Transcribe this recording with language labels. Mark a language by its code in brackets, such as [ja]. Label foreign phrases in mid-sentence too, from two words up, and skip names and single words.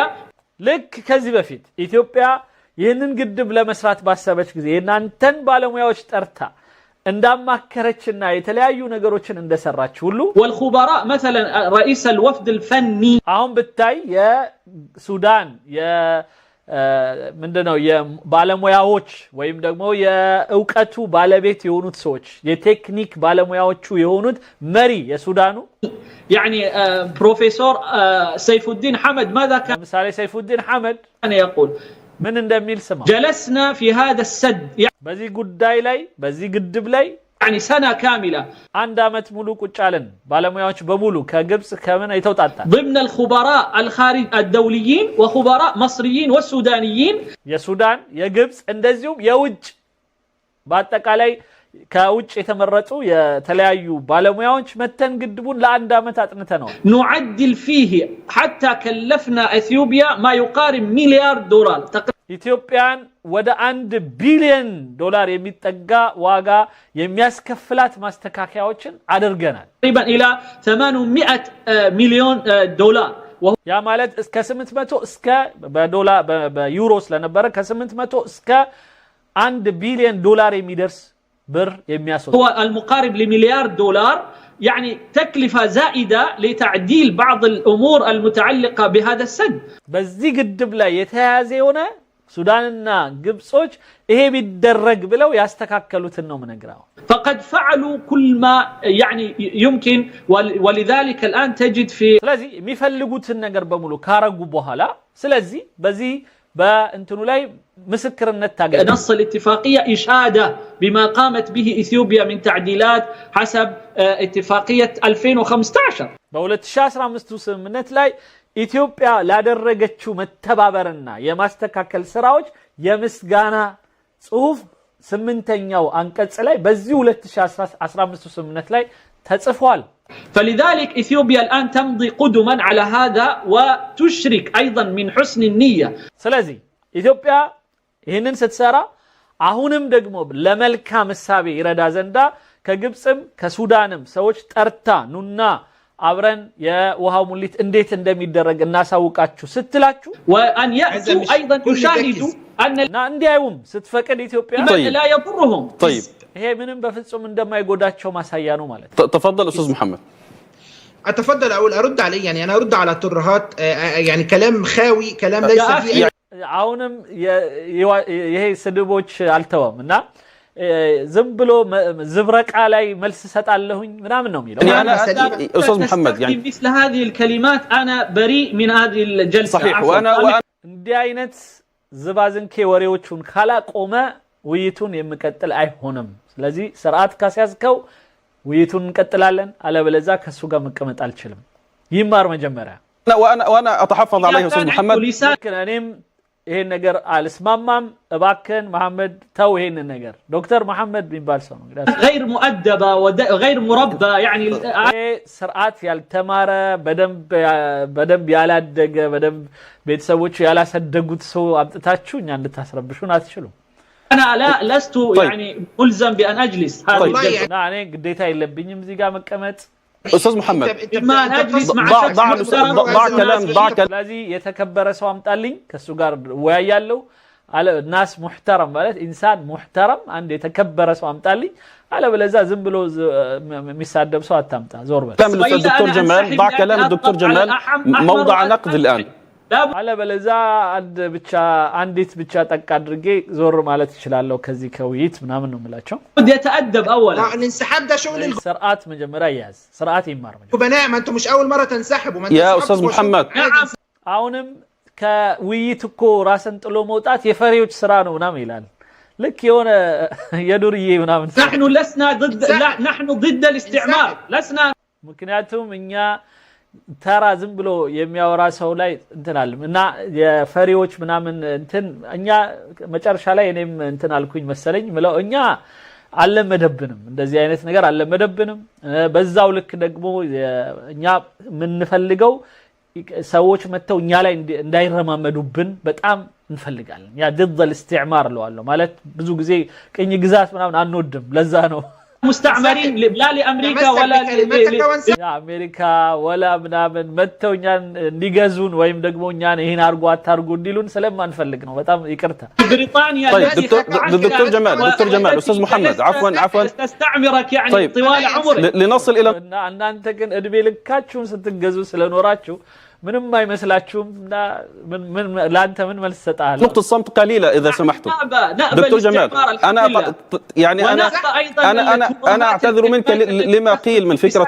[am] لك ከዚህ በፊት ኢትዮጵያ ይህንን ግድብ ለመስራት ባሰበች ጊዜ እናንተን ባለሙያዎች ጠርታ እንዳማከረችና የተለያዩ ነገሮችን እንደሰራች ሁሉ [ar] والخبراء مثلا رئيس الوفد الفني [am] አሁን ብታይ የሱዳን ምንድነው የባለሙያዎች ወይም ደግሞ የእውቀቱ ባለቤት የሆኑት ሰዎች የቴክኒክ ባለሙያዎቹ የሆኑት መሪ የሱዳኑ [ar] يعني بروفيسور سيف الدين حمد ماذا كان مثال سيف الدين حمد أنا يقول [am] من እንደሚል ስማ [ar] جلسنا في هذا السد [am] በዚህ ጉዳይ ላይ በዚህ ግድብ ላይ [ar] يعني سنة كاملة [am] አንድ አመት ሙሉ ቁጭ አለን ባለሙያዎች በሙሉ ከግብጽ ከምን አይተውጣጣ [ar] ضمن الخبراء الخارج الدوليين وخبراء مصريين والسودانيين [am] የሱዳን የግብጽ እንደዚሁም የውጭ በአጠቃላይ ከውጭ የተመረጡ የተለያዩ ባለሙያዎች መተን ግድቡን ለአንድ አመት አጥንተናል [ar] نعدل فيه حتى كلفنا اثيوبيا ما يقارب مليار دولار [am] ኢትዮጵያን ወደ 1 ቢሊዮን ዶላር የሚጠጋ ዋጋ የሚያስከፍላት ማስተካከያዎችን አድርገናል [ar] تقريبا الى 800 مليون دولار [am] ያ ማለት እስከ 800 እስከ በዶላር በዩሮ ስለነበረ ከ800 እስከ 1 ቢሊዮን ዶላር የሚደርስ ብር የሚያስወጣ [ar] هو المقارب لمليار دولار يعني تكلفة زائدة لتعديل بعض الأمور المتعلقة بهذا السد [am] በዚህ ግድብ ላይ የተያያዘ የሆነ ሱዳንና ግብጾች ይሄ ቢደረግ ብለው ያስተካከሉትን ነው ምንግራው [ar] فقد فعلوا كل ما يعني يمكن ولذلك الآن تجد في [am] ስለዚህ የሚፈልጉትን ነገር በሙሉ ካረጉ በኋላ ስለዚህ በዚህ በእንትኑ ላይ مسكرነት ታገኝ [ar] نص الاتفاقية إشادة بما قامت به إثيوبيا من تعديلات حسب اتفاقية 2015 [am] በ2015 ስምምነት ላይ ኢትዮጵያ ላደረገችው መተባበርና የማስተካከል ስራዎች የምስጋና ጽሁፍ 8ኛው አንቀጽ ላይ በዚህ 2015 ስምምነት ላይ ተጽፏል [ar] فلذلك إثيوبيا الآن تمضي قدما على هذا وتشرك أيضا من حسن النية [am] ስለዚህ ኢትዮጵያ ይህንን ስትሰራ አሁንም ደግሞ ለመልካም ሐሳብ ይረዳ ዘንዳ ከግብጽም ከሱዳንም ሰዎች ጠርታ ኑና አብረን የውሃው ሙሊት እንዴት እንደሚደረግ እናሳውቃችሁ ስትላችሁ [ar] وأن يأتوا أيضا يشاهدوا أن [am] እንዲያዩም ስትፈቅድ ኢትዮጵያ [ar] لا يضرهم طيب [am] ይሄ ምንም በፍጹም እንደማይጎዳቸው ማሳያ ነው ማለት [ar] تفضل أستاذ محمد اتفضل اقول ارد عليه يعني انا ارد على الترهات يعني كلام خاوي كلام ليس فيه [am] አሁንም ይሄ ስድቦች አልተወም እና ዝም ብሎ ዝብረቃ ላይ መልስ ሰጣለሁኝ ምናምን ነው የሚለው [ar] انا استاذ محمد يعني مثل هذه الكلمات انا بريء من هذه الجلسه صحيح وانا [am] እንዲህ አይነት ዝባዝንኬ ወሬዎቹን ካላቆመ ውይይቱን የሚቀጥል አይሆንም ስለዚህ ስርዓት ካስያዝከው ውይይቱን እንቀጥላለን። አለበለዚያ ከሱ ጋር መቀመጥ አልችልም። ይማር መጀመሪያ [ar] وانا اتحفظ عليه استاذ محمد. [am] እኔም ይሄን ነገር አልስማማም። እባክህን መሐመድ ተው ይሄን ነገር። ዶክተር መሐመድ የሚባል ሰው ነው [ar] غير مؤدبة وغير مربى يعني [am] ስርዓት ያልተማረ በደንብ ያላደገ በደንብ ቤተሰቦቹ ያላሰደጉት ሰው አምጥታችሁ እኛ እንድታስረብሹን አትችሉም። [ar] انا لا لست يعني ملزم بان اجلس هذه [am] እና እኔ ግዴታ የለብኝም እዚህ ጋር መቀመጥ። [ar] استاذ محمد ما نجلس مع ضع كلام [am] ስለዚህ የተከበረ ሰው አምጣልኝ ከሱ ጋር ወያያለሁ። [ar] ناس محترم [am] ማለት [ar] إنسان محترم [am] አንድ የተከበረ ሰው አምጣልኝ። አለበለዚያ ዝም ብሎ የሚሳደብ ሰው አታምጣ። ዞር በል። [ar] كلام الدكتور جمال. ضع كلام الدكتور جمال موضع نقد الان. [am] አለበለዚያ አንዲት ብቻ ጠቅ አድርጌ ዞር ማለት ይችላልው ከዚህ ከውይይት ምናምን ነው የምላቸው። [ar] يتأدب اولا. الانسحاب ده شغل [am] ስርዓት መጀመሪያ ያዝ። ስርዓት ይማር መጀመሪያ። [ar] الخبناء ما انتم مش اول مره تنسحبوا. يا استاذ محمد [am] አሁንም ከውይይት እኮ ራስን ጥሎ መውጣት የፈሪዎች ስራ ነው ምናምን ይላል። ልክ የሆነ የዱርዬ ምናምን [ar] نحن لسنا ضد نحن ضد الاستعمار لسنا. [am] ምክንያቱም እኛ ተራ ዝም ብሎ የሚያወራ ሰው ላይ እንትናልም እና የፈሪዎች ምናምን እንትን እኛ መጨረሻ ላይ እኔም እንትን አልኩኝ መሰለኝ ምለው እኛ አለመደብንም እንደዚህ አይነት ነገር አለመደብንም። በዛው ልክ ደግሞ እኛ የምንፈልገው ሰዎች መተው እኛ ላይ እንዳይረማመዱብን በጣም እንፈልጋለን። ያ [ar] ضد الاستعمار [am] ለዋለው ማለት ብዙ ጊዜ ቅኝ ግዛት ምናምን አንወድም። ለዛ ነው [ar] مستعمرين لا لامريكا ولا [am] ለአሜሪካ ወላ ምናምን መተው እኛን እንዲገዙን ወይም ደግሞ እኛን ይሄን አርጉ አታርጉ እንዲሉን ስለማንፈልግ ነው። በጣም ይቅርታ። [ar] بريطانيا دكتور جمال استاذ محمد عفوا تستعمرك يعني طوال عمرك لنصل الى [am] እናንተ ግን እድሜ ልካችሁን ስትገዙ ስለኖራችሁ ምንም አይመስላችሁም እና ምን ላንተ ምን መልስ ሰጣለሁ። [ar] نقطة الصمت قليلة إذا سمحتم. دكتور جمال أنا يعني أنا أعتذر منك لما قيل من فكرة